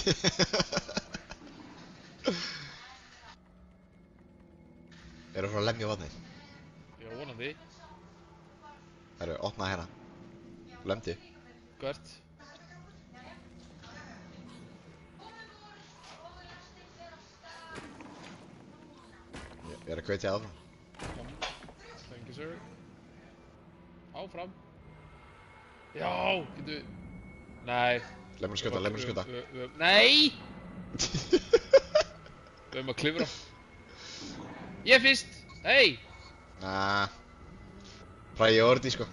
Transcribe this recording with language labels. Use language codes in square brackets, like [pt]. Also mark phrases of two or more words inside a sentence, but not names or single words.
[is] Eru frá að lemja vatnið? Já, vonandi. Herru, opna hérna. Lemdi. Hvert? Ég er að hvetja áfram. [en] Thank you, sir. [is] Áfram. Já, getur... Nei. Lemur skjóta. Nei! Við höfum að klifra. Ég fyrst! Hey! Nah. Priority, sko.